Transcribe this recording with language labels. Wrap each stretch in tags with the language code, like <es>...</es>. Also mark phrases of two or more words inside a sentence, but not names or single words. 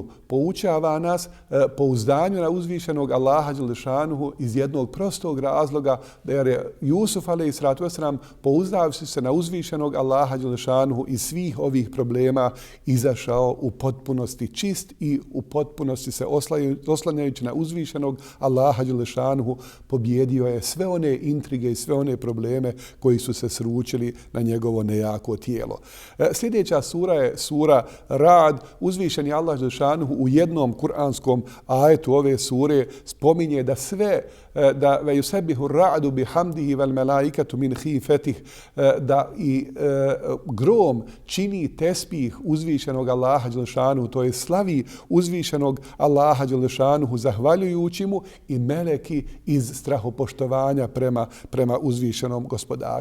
<bs>Poučava nas pouzdanju na uzvišenog Allaha dželešanuhu iz jednog prostog razloga, da je Jusuf</bs> <ar>عليه الصلاة والسلام,</ar> <bs>pouzdavši se na uzvišenog Allaha dželešanuhu, iz svih ovih problema izašao u potpunosti čist i u potpunosti se oslanjajući na uzvišenog Allaha dželešanuhu pobjedio je sve one intrige i sve one probleme koji su se sručili na njegovo nejako tijelo. Sljedeća sura je sura Ra'd. Uzvišeni Allah dželšanuhu u jednom kuranskom ajetu ove sure spominje da sve, da</bs> <ar>ويسبح الرعد بحمده والملائكة من خيفته,</ar> <bs>da i grom čini tespih uzvišenog Allaha dželšanuhu, to je slavi uzvišenog Allaha dželšanuhu zahvaljujući mu, i meleki iz strahopoštovanja prema uzvišenom gospodaru.</bs>